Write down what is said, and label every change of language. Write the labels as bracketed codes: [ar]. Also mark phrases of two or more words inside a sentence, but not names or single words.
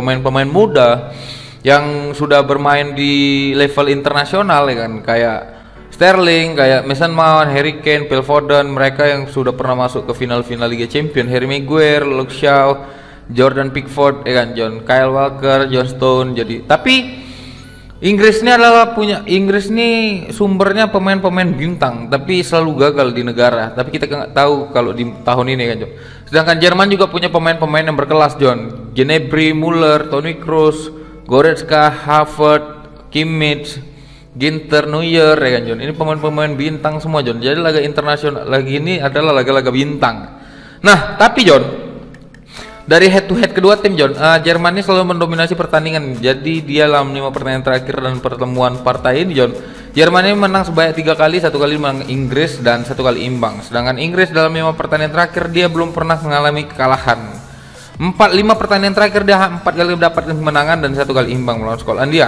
[id] Pemain-pemain muda yang sudah bermain di level internasional ya kan, kayak Sterling, kayak Mason Mount, Harry Kane, Phil Foden, mereka yang sudah pernah masuk ke final-final Liga Champions, Harry Maguire, Luke Shaw, Jordan Pickford ya kan, John, Kyle Walker, John Stone. Jadi tapi Inggris ini sumbernya pemain-pemain bintang, tapi selalu gagal di negara. Tapi kita nggak tahu kalau di tahun ini kan, John. Sedangkan Jerman juga punya pemain-pemain yang berkelas, John. Gnabry, Müller, Toni Kroos, Goretzka, Havertz, Kimmich, Ginter, Neuer ya kan, John. Ini pemain-pemain bintang semua, John. Jadi laga internasional lagi ini adalah laga-laga bintang. Nah, tapi John, dari [en] head to head [id] kedua tim, John, Jerman ini selalu mendominasi pertandingan. Jadi dia dalam 5 pertandingan terakhir dan pertemuan partai ini, John, Jerman ini menang sebanyak 3 kali, 1 kali menang Inggris dan 1 kali imbang. Sedangkan Inggris dalam 5 pertandingan terakhir dia belum pernah mengalami kekalahan. 5 pertandingan terakhir dia 4 kali mendapat kemenangan dan 1 kali imbang melawan Skotlandia.